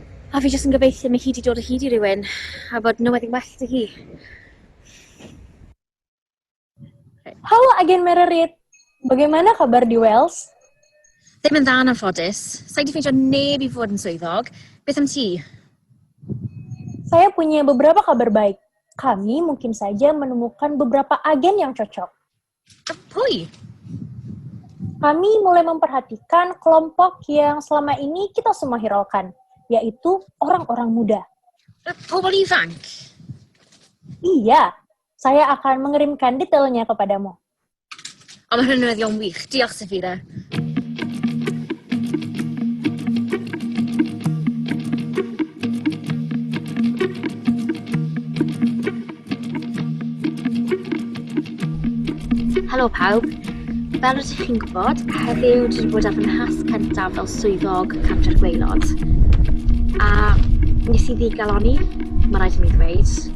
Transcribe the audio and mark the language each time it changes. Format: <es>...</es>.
<cy>A fi jyst yn gobeithio mae hi wedi dod o hyd I rywun, a bod newyddion well 'da hi.</cy> <id>Halo Agen Mererid, bagaimana kabar di Welsh?</id> <cy>Ddim yn dda yn anffodus. Sa'n di ffeindio neb I fod yn swyddog. Beth am ti?</cy> <id>Saya punya beberapa kabar baik. Kami mungkin saja menemukan beberapa agen yang cocok.</id> <cy>Pwy?</cy> <id>Kami mulai memperhatikan kelompok yang selama ini kita semua hiraukan, yaitu orang-orang muda.</id> <cy>Pobl ifanc?</cy> <id>Iya, saya akan mengirimkan detailnya kepadamu.</id> <cy>O, mae hynny'n newyddion wych. Diolch, Safira. Helo pawb. Fel ydych chi'n gwybod, heddiw dwi wedi bod ar fy nhasg cyntaf fel swyddog Cantref Gwaelod. A nes I ddigaloni, mae rhaid I mi ddweud,</cy>